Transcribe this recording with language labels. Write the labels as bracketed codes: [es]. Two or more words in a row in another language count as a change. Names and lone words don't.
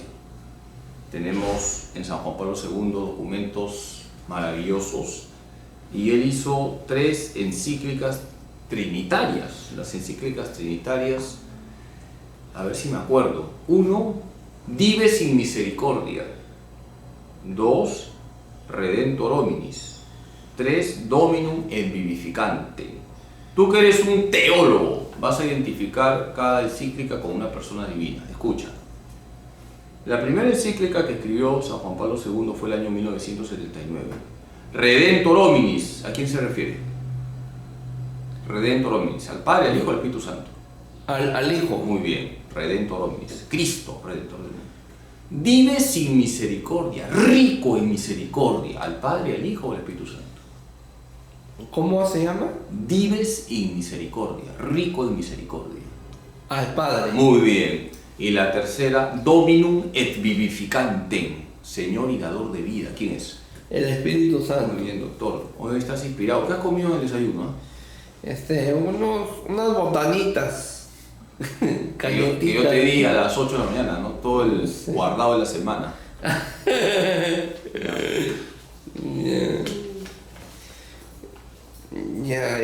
[es] Tenemos en San Juan Pablo II documentos maravillosos y él hizo 3 encíclicas trinitarias. Las encíclicas trinitarias, a ver si me acuerdo. 1, Dive sin misericordia. 2, Redentor hominis. 3, Dominum et vivificante. Tú que eres un teólogo, vas a identificar cada encíclica con una persona divina. Escucha. La primera encíclica que escribió San Juan Pablo II fue el año 1979. Redentor hominis, ¿a quién se refiere? Redentor hominis, al Padre, al Hijo, al Espíritu Santo. Al Hijo. Muy bien, Redentor hominis, Cristo, Redentor hominis. Dive sin misericordia, rico en misericordia, al Padre, al Hijo, al Espíritu Santo. ¿Cómo se llama? Dives in misericordia, rico en misericordia. Al Padre. Muy bien. Y la tercera, Dominum et vivificantem, Señor y dador de vida. ¿Quién es? El Espíritu Santo. Muy bien, doctor. Hoy estás inspirado. ¿Qué has comido en el desayuno? Unas botanitas. Que yo te di a las 8 de la mañana, ¿no? Todo el guardado de la semana. Ya,